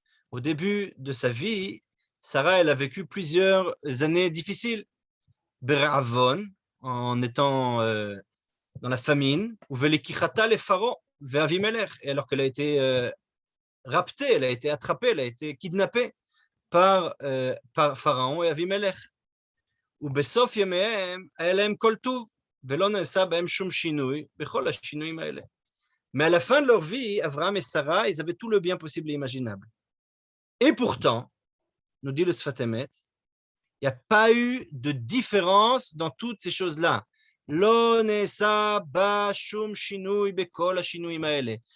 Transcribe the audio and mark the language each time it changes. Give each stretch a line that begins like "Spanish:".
French: Au début de sa vie, Sarah, elle a vécu plusieurs années difficiles. Beravon, en étant dans la famine, ou velikichata le pharaon, ve'avimelech, et alors qu'elle a été raptée, elle a été attrapée, elle a été kidnappée par Pharaon et Avimelech.
Hebrew: ובסוף ימיהם היה להם כל טוב, ולא נעשה בהם שום שינוי בכל השינויים האלה.
French: Mais à la fin de leur vie, Abraham et Sarah, ils avaient tout le bien possible et imaginable. Et pourtant, nous dit le Sfat Emet, il n'y a pas eu de différence dans toutes ces choses-là.
Hebrew: Lo nesa ba shum shinui bekol hashinuim haele.